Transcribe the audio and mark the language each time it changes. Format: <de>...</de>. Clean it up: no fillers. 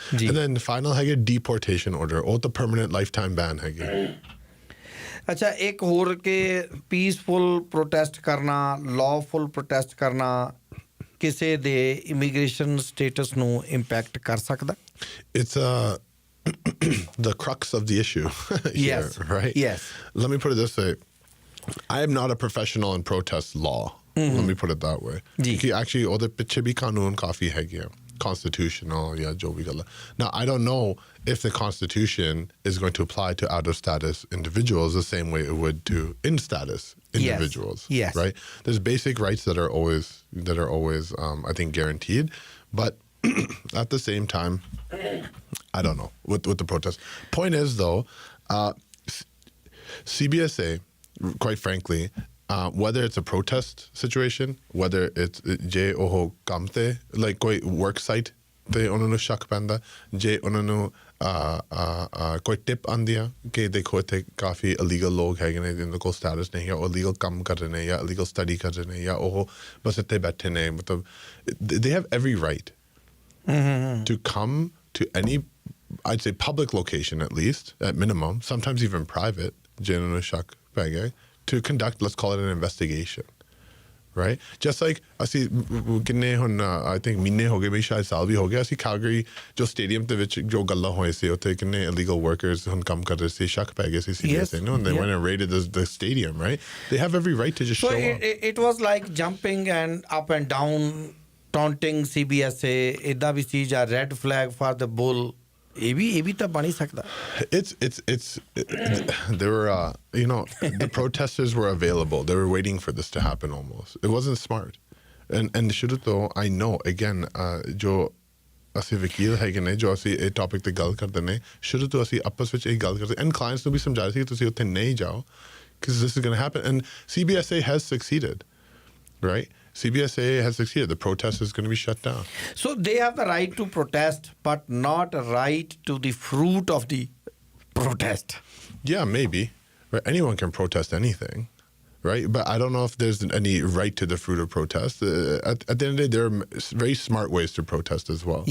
<pa>And then final ਹੈਗੇ deportation order, ਉਹ ਤਾਂ ਪਰਮਾਨੈਂਟ ਲਾਈਫ ਟਾਈਮ ਬੈਨ ਹੈਗੇ. ਅੱਛਾ ਇੱਕ ਹੋਰ ਕਿ ਪੀਸਫੁਲ ਪ੍ਰੋਟੈਸਟ ਕਰਨਾ, ਲਾਅਫੁਲ ਪ੍ਰੋਟੈਸਟ ਕਰਨਾ ਕਿਸੇ ਦੇ ਇਮੀਗ੍ਰੇਸ਼ਨ ਸਟੇਟਸ ਨੂੰ ਇੰਪੈਕਟ ਕਰ ਸਕਦਾ?</pa> <en>It's the crux of the issue here, yes, right? Yes. Let me put it this way. I am not a professional in protest law. Let me put it that way.</en> <pa>Actually, ਉਹਦੇ ਪਿੱਛੇ ਵੀ ਕਾਨੂੰਨ ਕਾਫੀ ਹੈਗੇ ਆ, constitutional ਜਾਂ ਜੋ ਵੀ ਗੱਲ.</pa> <en>Now, I don't know if the Constitution is going to apply to out-of-status individuals the same way it would to in-status individuals. Yes. Right? There's basic rights that are always I think guaranteed, but at the same time, I don't know with the protest. Point is though, CBSA, quite frankly, whether it's</en> <pa>a protest situation, whether it's je oho kamte like koi work site ਤੇ ਉਹਨਾਂ ਨੂੰ ਸ਼ੱਕ ਪੈਂਦਾ, ਜੇ ਉਹਨਾਂ ਨੂੰ ਕੋਈ tip ਆਉਂਦੀ ਆ ਕਿ ਦੇਖੋ ਇੱਥੇ ਕਾਫੀ ਇਲੀਗਲ ਲੋਕ ਹੈਗੇ ਨੇ ਜਿਹਨਾਂ ਕੋਲ ਸਟੇਟਸ ਨਹੀਂ ਹੈ, ਉਹ ਇਲੀਗਲ ਕੰਮ ਕਰ ਰਹੇ ਨੇ ਜਾਂ ਇਲੀਗਲ ਸਟੱਡੀ ਕਰ ਰਹੇ ਨੇ ਜਾਂ ਉਹ ਬਸ ਇੱਥੇ ਬੈਠੇ ਨੇ, ਮਤਲਬ</pa> <en>they have every right to come to any, I'd say public location at least, at minimum, sometimes even private,</en> <pa>ਜੇ ਉਹਨਾਂ ਨੂੰ ਸ਼ੱਕ ਪੈ ਗਿਆ,</pa> <en>to conduct, let's call it an investigation. Right? Just like</en> <pa>ਅਸੀਂ ਕਿੰਨੇ ਹੁਣ I think ਮਹੀਨੇ ਹੋ ਗਏ ਵੀ ਸ਼ਾਇਦ ਸਾਲ ਵੀ ਹੋ ਗਿਆ, ਅਸੀਂ Calgary ਜੋ ਸਟੇਡੀਅਮ ਦੇ ਵਿੱਚ ਜੋ ਗੱਲਾਂ ਹੋਏ ਸੀ ਉੱਥੇ ਕਿੰਨੇ illegal workers ਹੁਣ ਕੰਮ ਕਰ ਰਹੇ ਸੀ, ਸ਼ੱਕ ਪੈ ਗਿਆ ਸੀ CBSA ਨੂੰ,</pa> <en>and they went and raided the stadium, right? They have every right to just show up. It was like jumping and up and down, taunting CBSA,</en> <pa>ਇੱਦਾਂ ਵੀ ਸੀ ਜਾਂ</pa> <en>red flag for the bull.</en> <pa>ਇਹ ਵੀ ਤਾਂ ਬਣ ਹੀ ਸਕਦਾ.</pa> <en>It's there were the protesters were available. They were waiting for this to happen almost. It wasn't smart.</en> <pa>and ਸ਼ੁਰੂ ਤੋਂ I know again ਜੋ ਅਸੀਂ ਵਕੀਲ ਹੈਗੇ ਨੇ ਜੋ ਅਸੀਂ ਇਹ ਟੌਪਿਕ ਤੇ ਗੱਲ ਕਰਦੇ ਨੇ ਸ਼ੁਰੂ ਤੋਂ ਅਸੀਂ ਆਪਸ ਵਿੱਚ ਇਹ ਗੱਲ ਕਰਦੇ ਐਂਡ ਕਲਾਇੰਟਸ ਨੂੰ ਵੀ ਸਮਝਾ ਰਹੇ ਸੀ ਕਿ ਤੁਸੀਂ ਉੱਥੇ ਨਹੀਂ ਜਾਓ</pa> <en>because this is going to happen and CBSA has succeeded, right? CBSA has succeeded. The protest is going to be shut down. So they have the right to protest but not a right to the fruit of the protest. Yeah, maybe. Right? Anyone can protest anything. Right, but I don't know if there's any right to the fruit of protest. At the end of the day, there are very smart ways to protest as well.</en>